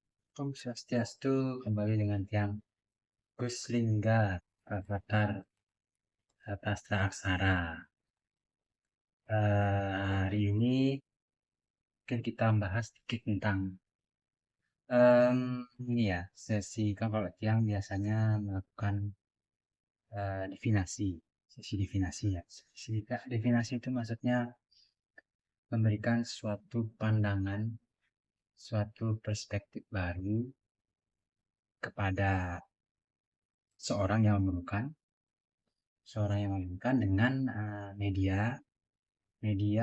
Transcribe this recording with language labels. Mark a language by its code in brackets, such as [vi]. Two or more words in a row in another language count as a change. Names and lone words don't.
[ban] Om Swastiastu, [id] kembali dengan Tiang Gus Lingga, Avatar Sastra Aksara. Hari ini mungkin kita bahas sedikit tentang ini ya, sesi kan kalau Tiang biasanya melakukan divinasi, sesi divinasi ya. Sesi divinasi itu maksudnya memberikan suatu pandangan, suatu perspektif baru kepada seorang yang memerlukan dengan media